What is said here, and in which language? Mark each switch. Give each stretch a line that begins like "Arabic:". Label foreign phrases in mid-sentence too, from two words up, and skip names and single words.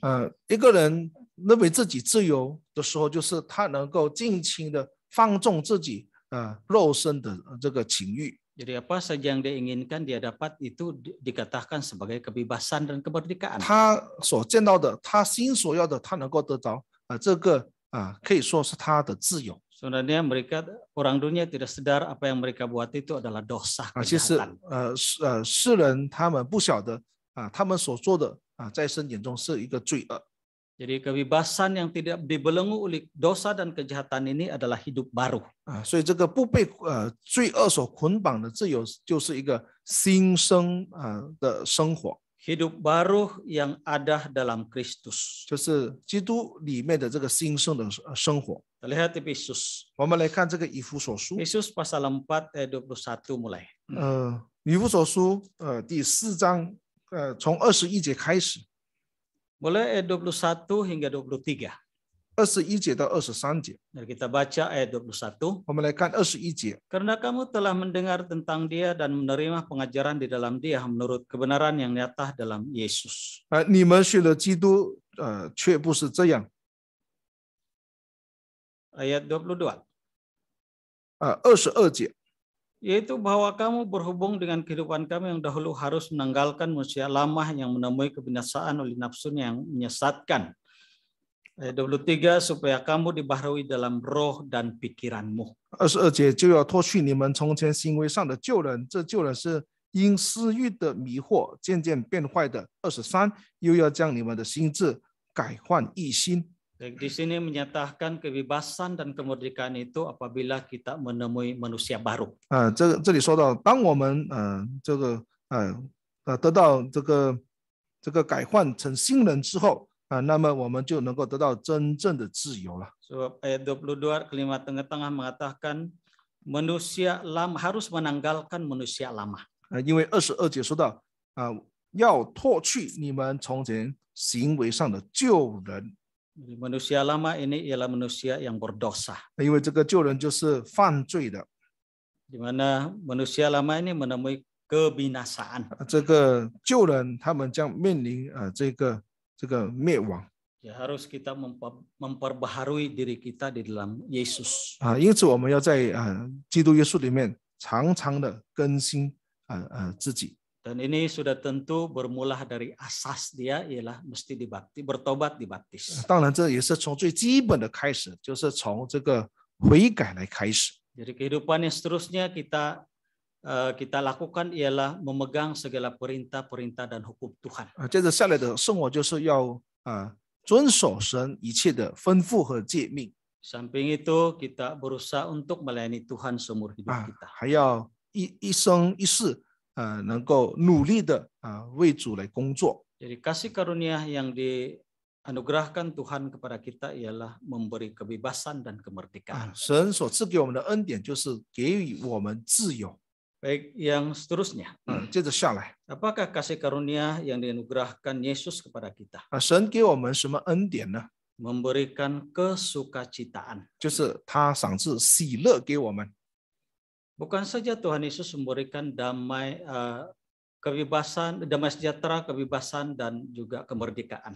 Chinese: 一个人认为自己自由的时候，就是他能够尽情的放纵自己肉身的这个情欲。
Malay: Jadi apa saja yang dia inginkan dia dapat itu dikatakan sebagai kebebasan dan kemerdekaan.
Chinese: 他所见到的，他心所要的，他能够得着这个可以说是他的自由。
Malay: Sebenarnya mereka orang dunia tidak sadar apa yang mereka buat itu adalah dosa
Chinese: 其实
Malay: kejahatan.
Chinese: 世人他们不晓得他们所做的在神眼中是一个罪恶。
Malay: Jadi kebebasan yang tidak dibelenggu oleh dosa dan kejahatan ini adalah hidup baru.
Chinese: 所以这个不被罪恶所捆绑的自由，就是一个新生的生活，
Malay: Hidup baru yang ada dalam Kristus.
Chinese: 就是基督里面的这个新生的生活。
Malay: Kita lihat Efesus.
Chinese: 我们来看这个以弗所书，
Malay: Efesus pasal 4 ayat 21 mulai.
Chinese: 以弗所书第4章从21节开始，
Malay: Mulai ayat 21 hingga 23.
Chinese: 21 节到23节，
Malay: Mari kita baca ayat 21.
Chinese: 我们来看21节。
Malay: Karena kamu telah mendengar tentang dia dan menerima pengajaran di dalam dia menurut kebenaran yang nyata dalam Yesus.
Chinese: 你们学了基督，却不是这样。
Malay: Ayat 22.
Chinese: 22节，
Malay: Yaitu bahwa kamu berhubung dengan kehidupan kami yang dahulu harus menanggalkan manusia lama yang menemui kebinasaan oleh nafsunya yang menyesatkan. Ayat 23, supaya kamu dibaharui dalam roh dan pikiranmu.
Chinese: 22 节就要脱去你们从前行为上的旧人，这旧人是因私欲的迷惑渐渐变坏的。23又要将你们的心智改换一新。
Malay: Di sini menyatakan kebebasan dan kemerdekaan itu apabila kita menemui manusia baru.
Chinese: 这里说到，当我们得到这个改换成新人之后那么我们就能够得到真正的自由了。
Malay: Sebab ayat 22 kalimat tengah-tengah mengatakan manusia lama harus menanggalkan manusia lama.
Chinese: 因为22节说到要脱去你们从前行为上的旧人。
Malay: Manusia lama ini ialah manusia yang berdosa.
Chinese: 因为这个旧人就是犯罪的，
Malay: Di mana manusia lama ini menemui kebinasaan.
Chinese: 这个旧人他们将面临这个灭亡。
Malay: Ya, harus kita memperbaharui diri kita di dalam Yesus.
Chinese: 因此我们要在基督耶稣里面常常的更新自己。
Malay: Dan ini sudah tentu bermula dari asas dia ialah mesti bertobat dibaptis.
Chinese: 当然，这也是从最基本的开始，就是从这个悔改来开始。
Malay: Jadi kehidupan yang seterusnya kita lakukan ialah memegang segala perintah-perintah dan hukum Tuhan.
Chinese: 接着下来的生活就是要遵守神一切的吩咐和诫命。
Malay: Samping itu kita berusaha untuk melayani Tuhan seumur hidup kita.
Chinese: 还要一生一世能够努力的为主来工作。
Malay: Jadi kasih karunia yang dianugerahkan Tuhan kepada kita ialah memberi kebebasan dan kemerdekaan.
Chinese: 神所赐给我们的恩典就是给予我们自由。
Malay: Baik, yang seterusnya.
Chinese: 接着下来，
Malay: Apakah kasih karunia yang dianugerahkan Yesus kepada kita?
Chinese: 神给我们什么恩典呢？
Malay: Memberikan kesukacitaan.
Chinese: 就是他赏赐喜乐给我们。
Malay: Bukan saja Tuhan Yesus memberikan damai, kebebasan, damai sejahtera, kebebasan dan juga kemerdekaan.